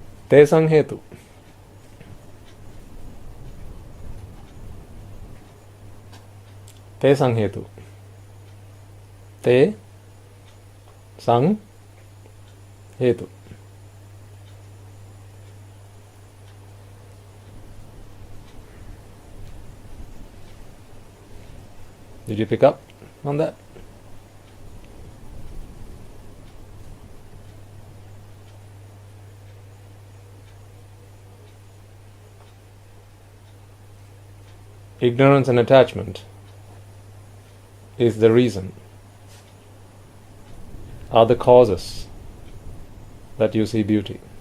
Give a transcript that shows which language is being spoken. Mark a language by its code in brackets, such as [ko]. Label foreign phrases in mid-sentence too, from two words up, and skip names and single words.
[pi] Te sang hetu. Te sang hetu. Te sang hetu. [en] Did you pick up on that? Ignorance and attachment is the reason, are the causes that you see beauty.